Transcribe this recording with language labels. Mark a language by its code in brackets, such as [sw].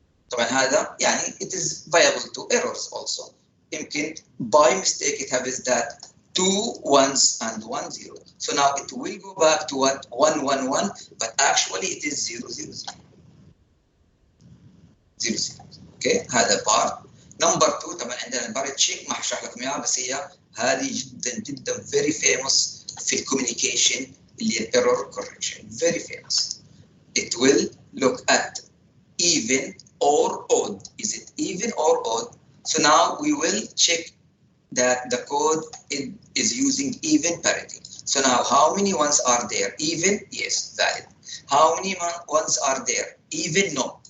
[ar] طبعا هذا يعني [en] it is viable to errors also. [ar] يمكن [en] by mistake it happens that 2 ones and 1 0. So now it will go back to what 1 1 1, but actually it is 0 0 0. 0 0. Okay, [ar] هذا [en] part. Number 2 [ar] طبعا عندنا الباريت شيك، ما هشرح لكم اياها بس هي هذه جدا جدا [en] very famous [ar] في الكوميونيكيشن اللي هي error correction. [en] Very famous. It will look at even or odd. Is it even or odd? So now we will check that the code is using even parity. So now how many ones are there? Even? Yes, valid. How many ones are there? Even? No.